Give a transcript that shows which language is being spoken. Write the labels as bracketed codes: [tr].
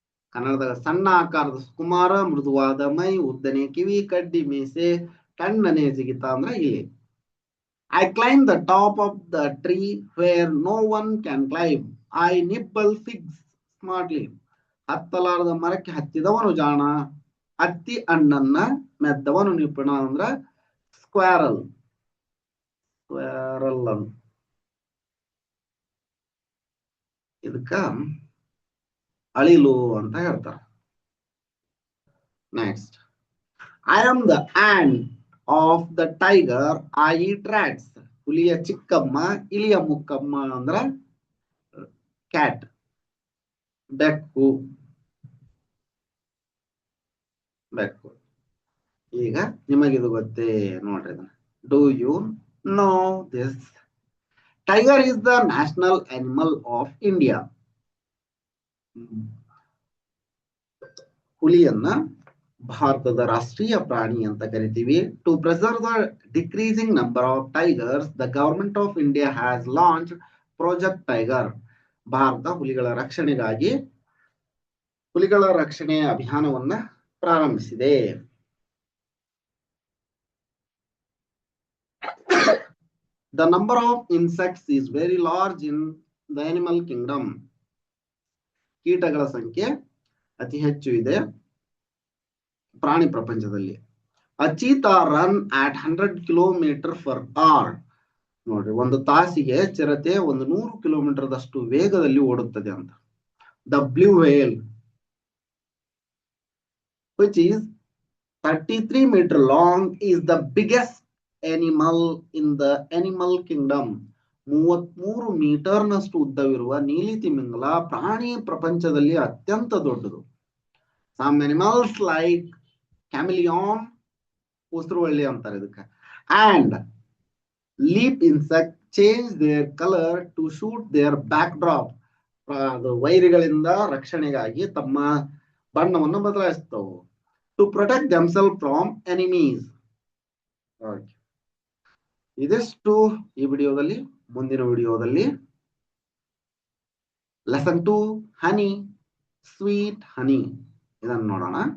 [kn] ಕನ್ನಡದಾಗ ಸಣ್ಣ ಆಕಾರದ ಸುಕುಮಾರ, ಮೃದುವಾದ ಮೈ, ಉದ್ದನೆ ಕಿವಿ, ಕಡ್ಡಿ ಮೀಸೆ, ತಣ್ಣನೆ ಜಿಗಿತ ಅಂದ್ರೆ ಇಲಿ. [en] I climb the top of the tree where no one can climb. I nibble figs smartly. [kn] ಹತ್ತಲಾರದ ಮರಕ್ಕೆ ಹತ್ತಿದವನು ಜಾಣ, ಹತ್ತಿ ಹಣ್ಣನ್ನ ಮೆದ್ದವನು ನಿಪುಣ ಅಂದ್ರ ಸ್ಕ್ವಾರಲ್. ಸ್ಕ್ವಾರಲ್ ಅಂತ ಇದಕ್ಕ ಅಳಿಲು ಅಂತ ಹೇಳ್ತಾರೆ. [en] Next, I am the ant of the tiger. I eat rats. [kn] ಹುಲಿಯ ಚಿಕ್ಕಮ್ಮ, ಇಲಿಯ ಮುಕ್ಕಮ್ಮ ಅಂದ್ರ ಕ್ಯಾಟ್. ಬೆಕ್ಕು. ಬೆಕ್ಕು. ಈಗ ನಿಮಗಿದು ಗೊತ್ತೇ ನೋಡ್ರಿ. [en] Do you know this? Tiger is the national animal of India. [kn] ಹುಲಿಯನ್ನ ಭಾರತದ ರಾಷ್ಟ್ರೀಯ ಪ್ರಾಣಿ ಅಂತ ಕರಿತೀವಿ. [en] To preserve the decreasing number of tigers, the government of India has launch project tiger. [kn] Bharat ಹುಲಿಗಳ ರಕ್ಷಣೆಗಾಗಿ ಹುಲಿಗಳ ರಕ್ಷಣೆ ಅಭಿಯಾನವನ್ನ ಪ್ರಾರಂಭಿಸಿದೆ. [en] The number of insects is very large in the animal kingdom. [kn] ಕೀಟಗಳ ಸಂಖ್ಯೆ ಅತಿ ಹೆಚ್ಚು ಇದೆ ಪ್ರಾಣಿ ಪ್ರಪಂಚದಲ್ಲಿ. [en] A cheetah run at 100 km/h. [kn] ನೋಡ್ರಿ, ಒಂದು ತಾಸಿಗೆ ಚಿರತೆ 100 ಕಿಲೋಮೀಟರ್ದಷ್ಟು ವೇಗದಲ್ಲಿ ಓಡುತ್ತದೆ ಅಂತ. [en] The blue whale, which is 33 meters long, is the biggest animal in the animal kingdom. [kn] 33 ಮೀಟರ್ನಷ್ಟು ಉದ್ದವಿರುವ ನೀಲಿ ತಿಮಿಂಗಲ ಪ್ರಾಣಿ ಪ್ರಪಂಚದಲ್ಲಿ ಅತ್ಯಂತ ದೊಡ್ಡದು. [en] Some animals like chameleon, [kn] ಉಸಿರುವಳ್ಳಿ ಅಂತಾರೆ ಇದಕ್ಕೆ, [en] and leaf insect change their color to shoot their backdrop. [kn] ಅದು ವೈರಿಗಳಿಂದ ರಕ್ಷಣೆಗಾಗಿ ತಮ್ಮ ಬಣ್ಣವನ್ನು ಬದಲಾಯಿಸ್ತವು. [en] To protect themselves from enemies. [kn] ಇದಿಷ್ಟು ಈ ವಿಡಿಯೋದಲ್ಲಿ. ಮುಂದಿನ ವಿಡಿಯೋದಲ್ಲಿ ಲೆಸನ್ 2 ಹನಿ, ಸ್ವೀಟ್ ಹನಿ, ಇದನ್ನು ನೋಡೋಣ.